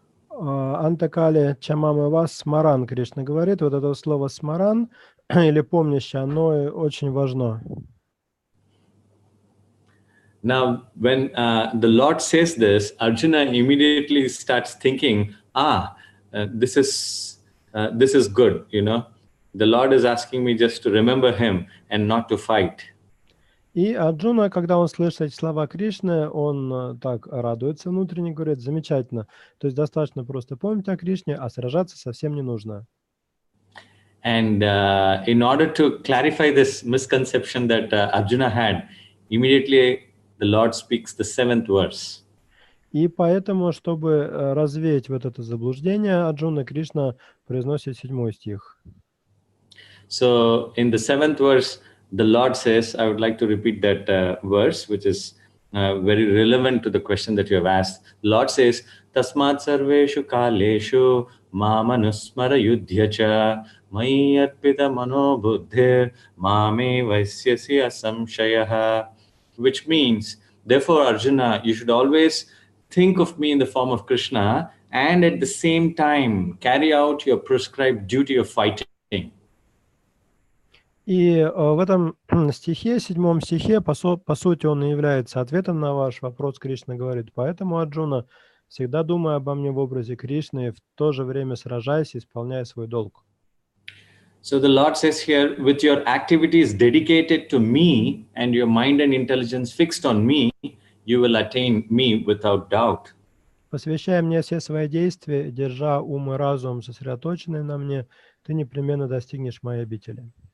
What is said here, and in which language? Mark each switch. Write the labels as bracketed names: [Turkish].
[Sanskrit] Антакали Чамамы вас смаран, [Russian] Кришна говорит. Вот это слово смаран или помнящее, оно очень важно. [English] Now, when the Lord says this, Arjuna immediately starts thinking, this is good, you know. The Lord is asking me just to remember him and not to fight. [Russian] И Арджуна, когда он слышит эти слова Кришны, он так радуется внутренне, говорит, замечательно. То есть достаточно просто помнить о Кришне, а сражаться совсем не нужно. [English] And in order to clarify this misconception that Arjuna had, immediately the Lord speaks the 7th verse. [Russian] И поэтому, чтобы развеять вот это заблуждение, Арджуна, Кришна произносит 7 стих. [English] So in the 7th verse, the Lord says, I would like to repeat that verse, which is very relevant to the question that you have asked. The Lord says, [Sanskrit] Tasmat sarveshu kaleshu mamanusmara yudhyacha mai arpita mano buddhir mame vaisyasi asamshayaha. [English] Which means, therefore, Arjuna, you should always think of me in the form of Krishna and at the same time carry out your prescribed duty of fighting. [Russian] И в этом стихе, 7 стихе, по сути, он и является ответом на ваш вопрос. Кришна говорит, поэтому, Арджуна, всегда думай обо мне в образе Кришны, и в то же время сражайся, исполняя свой долг. [English] So the Lord says here, with your activities dedicated to me and your mind and intelligence fixed on me, you will attain me without doubt. [Russian] Посвящая мне все свои действия, держа ум и разум сосредоточенные на мне, ты непременно достигнешь моей обители.